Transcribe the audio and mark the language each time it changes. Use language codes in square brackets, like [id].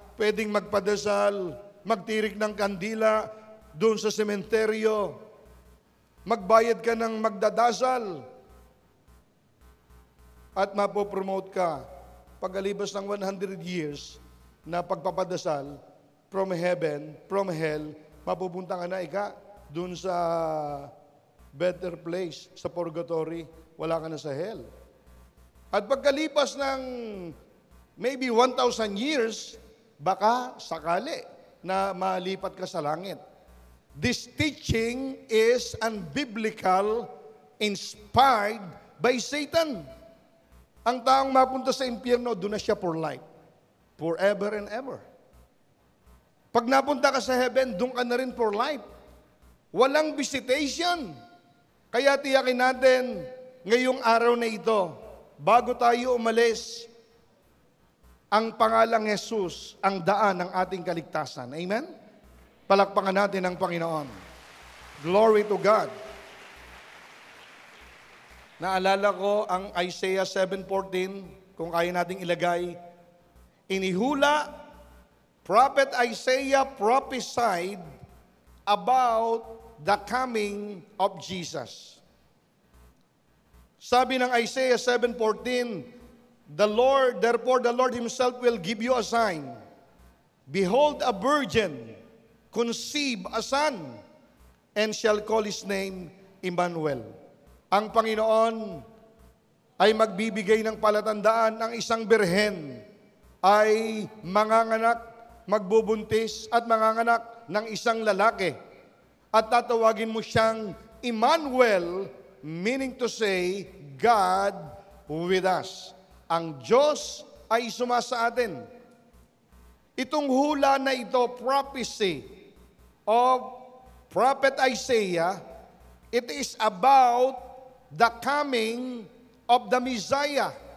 [tl] pwedeng magpadasal, magtirik ng kandila doon sa sementeryo, magbayad ka ng magdadasal, at mapopromote ka pagkalibas ng 100 years na pagpapadasal [en] from heaven, from hell, [tl] mapupunta ka na doon sa better place, sa purgatory, wala ka na sa hell. At pagkalipas ng maybe 1,000 years, baka sakali na malipat ka sa langit. [en] This teaching is unbiblical, inspired by Satan. [tl] Ang taong mapunta sa impyerno, doon na siya for life. [en] Forever and ever. [tl] Pag napunta ka sa heaven, doon ka na rin for life. Walang visitation. Kaya tiyakin natin, ngayong araw na ito, bago tayo umalis, ang pangalang Jesus, ang daan ng ating kaligtasan. Amen? Palakpakan natin ang Panginoon. [en] Glory to God. [tl] Naalala ko ang Isaiah 7:14, kung kaya nating ilagay. Inihula, [en] Prophet Isaiah prophesied about the coming of Jesus. [tl] Sabi ng [en] Isaiah 7:14, therefore the Lord Himself will give you a sign. Behold, a virgin conceive a son, and shall call his name Emmanuel. [tl] Ang Panginoon ay magbibigay ng palatandaan, ang isang birhen ay manganganak, magbubuntis at manganganak ng isang lalaki. At tatawagin mo siyang Emmanuel, [en] meaning to say, God with us. [tl] Ang Diyos ay sumasa atin. Itong hula na ito, [en] prophecy of Prophet Isaiah, it is about the coming of the Messiah.